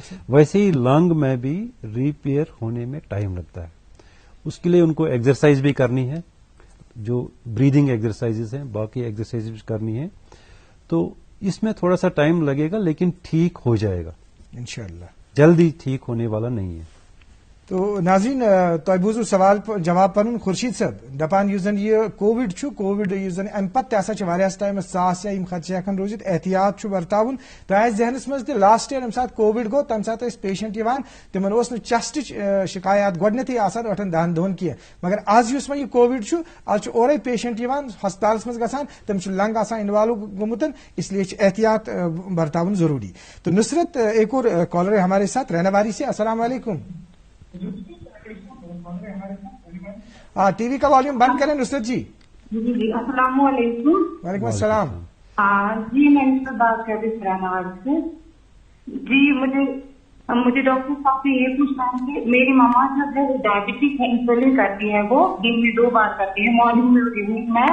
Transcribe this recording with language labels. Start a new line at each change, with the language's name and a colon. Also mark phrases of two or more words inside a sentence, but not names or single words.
Urdu: ویسے ہی لنگ میں بھی ریپیئر ہونے میں ٹائم لگتا ہے. اس کے لیے ان کو ایکسرسائز بھی کرنی ہے, جو بریدنگ ایکسرسائز ہیں, باقی ایکسرسائز بھی کرنی ہے. تو اس میں تھوڑا سا ٹائم لگے گا لیکن ٹھیک ہو جائے گا انشاءاللہ. جلدی ٹھیک ہونے والا نہیں ہے.
Kashmiri: تو ناظرین تۄہہِ بوٗزوٕ سوال جواب پنُن خورشید صٲب دپان یُس زن یہ کووِڈ چھُ کووِڈ یُس زن امہِ پتہٕ تہِ ہسا چھِ واریاہس ٹایمس ژاس یا یِم خدشہٕ ہٮ۪کن روٗزِتھ احتیاط چھُ ورتاوُن. تۄہہِ آسہِ ذہنس منٛز تہِ
English: last year
Kashmiri: ییٚمہِ ساتہٕ کووِڈ گوٚو تمہِ ساتہٕ ٲسۍ پیشنٹ یِوان تِمن اوس نہٕ چسٹٕچ شکایات گۄڈنیتھٕے آسان 8-10 دۄہن کینٛہہ, مگر آز یُس وۄنۍ یہِ کووِڈ چھُ آز چھُ اورے پیشنٹ یِوان ہسپتالس منٛز گژھان تٔمِس چھُ لنگ آسان انوالو گوٚمُت,
Urdu: اس لیے
Kashmiri: چھُ احتیاط برتاوُن ضروٗری.
Urdu: تو نصرت ایک اور کالر ہے ہمارے ساتھ رہنواری سے. السلام علیکم. ہاں ٹی وی کا والیوم بند کریں نصرت جی. جی السلام علیکم. وعلیکم السلام. جی میں ان سے بات کر رہی رہنواری سے. جی مجھے ڈاکٹر صاحب سے یہ پوچھنا ہے کہ میری ماما جو ہے ڈائبٹک ہے, انسولین کرتی ہے, وہ دن میں 2 بار کرتی ہے, مارننگ میں اور ایوننگ میں.